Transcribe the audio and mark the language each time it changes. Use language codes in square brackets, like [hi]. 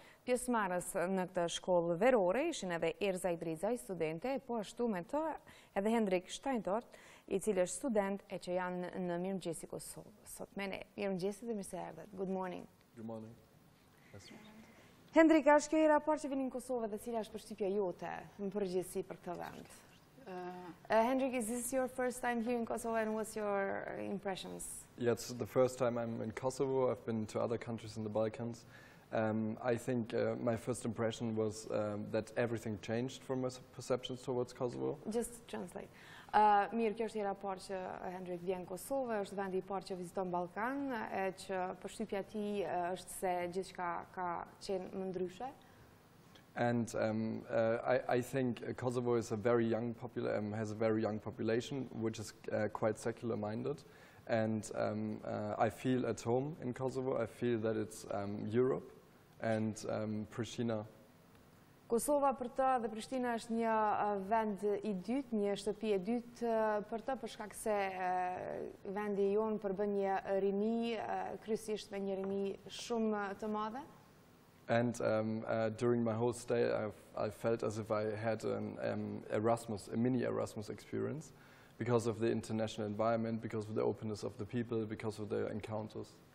[sq] Pjesëmarrës në këtë shkollë verore ishin edhe Erza Idrizaj, studente, po ashtu me të edhe Hendrik Steinort, I cili është student e që janë në Mëngjesit Kosovë. Sot me ne, Mëngjesit dhe mirë se erdhët. [en] Good morning. Good morning. [sq] Hendrik, a është kjo hera e parë që vini në Kosovë dhe cila është përshtypja jote në përgjithësi për këtë vend? [en] Hendrik, is this your first time here in Kosovo and what's your impressions? Yeah, it's the first time I'm in Kosovo. I've been to other countries in the Balkans. I think my first impression was that everything changed from my perceptions towards Kosovo. Just translate. [sq] Mirë, kjo është hera parë që Hendrik vjen në Kosovë, është vendi I parë që viziton Ballkan, e që përshtypja tij është se gjithçka ka qenë më ndryshe. [en] And I think Kosovo is a very young has a very young population, which is quite secular-minded. And I feel at home in Kosovo. I feel that it's Europe and Pristina. [sq] Kosova për të dhe Prishtina është një vend I dytë, një shtëpi e dytë për të, për shkak se vendi jonë përbën një rini, kryesisht me një rini shumë të madhe. [en] And during my whole stay, I felt as if I had a mini Erasmus experience because of the international environment, because of the openness of the people, because of the encounters.